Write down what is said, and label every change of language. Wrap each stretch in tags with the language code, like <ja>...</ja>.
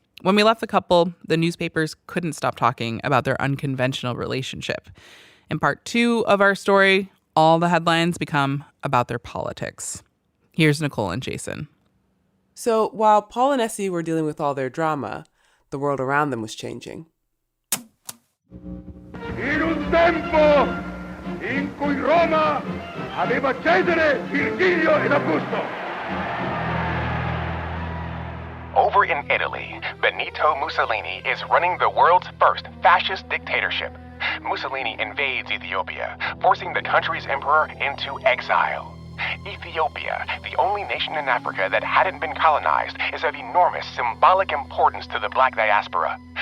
<en>When we left the couple, the newspapers couldn't stop talking about their unconventional relationship. In part 2 of our story, all the headlines become about their politics. Here's Nichole and Jason. So while Paul and Essie were dealing with all their drama, the world around them was changing.</en> <it>In un tempo in cui Roma aveva Cesare, Virgilio ed Augusto.</it> <en>Over in Italy, Benito Mussolini is running the world's first fascist dictatorship. Mussolini invades Ethiopia, forcing the country's emperor into exile. Ethiopia, the only nation in Africa that hadn't been colonized, is of enormous symbolic importance to the black diaspora.</en>